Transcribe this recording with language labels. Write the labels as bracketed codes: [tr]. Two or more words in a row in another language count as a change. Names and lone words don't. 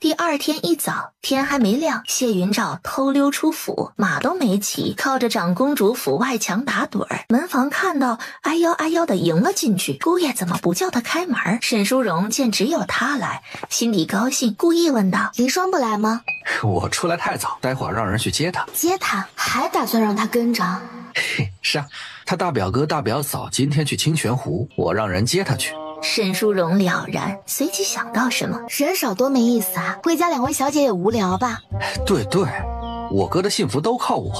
[zh] 第二天一早，天還沒亮，謝雲照偷溜出府，馬都沒騎，靠着長公主府外牆打盹兒。門房看到，哎呦哎呦的迎了進去，姑爺怎麼不叫他開門？沈淑榮見只有他來，心裡高興，故意問道： 黎霜不來嗎？我出來太早，待會兒讓人去接他。接他？還打算讓他跟着？嘿，是啊，他大表哥大表嫂今天去清泉湖，我讓人接他去。沈淑榮了然，隨即想到什麼，人少多沒意思啊，回家兩位小姐也無聊吧？對對，我哥的幸福都靠我。